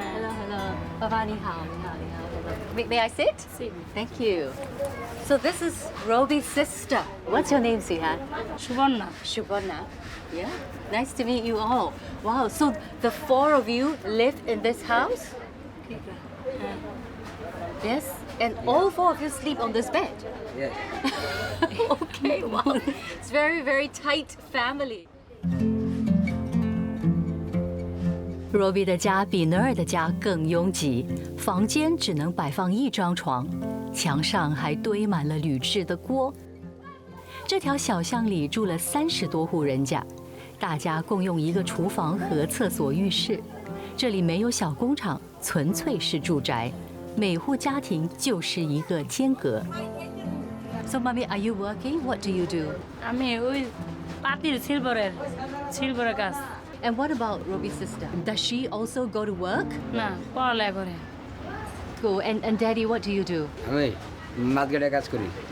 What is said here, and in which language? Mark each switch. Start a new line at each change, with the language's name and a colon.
Chinese: Hello， 爸爸你好，你好，你好。
English: May I sit? Sit. Thank you. So this is Robbie's sister. What's your name, sweetheart?
Bangla: Suborna
English: Shubhana. Yeah. Nice to meet you all. Wow. So the 4 of you live in this house? Yes. And all 4 of you sleep on this bed? Yeah. Okay. Wow. It's very, very tight family.
Chinese: Robbie 的家比 Noor 的家更拥挤，房间只能摆放1张床，墙上还堆满了铝制的锅。这条小巷里住了30多户人家，大家共用一个厨房和厕所、浴室。这里没有小工厂，纯粹是住宅，每户家庭就是一个间隔。
English: So, mommy, are you working? What do you do?
Bangla: আমি ওই পাতিল সিলভারের কাজ
English: And what about Robbie's sister? Does she also go to work?
Bangla: না পড়ালেখা করে
English: School. And daddy, what do you do?
Bangla: আমি মার্কেটে কাজ করি।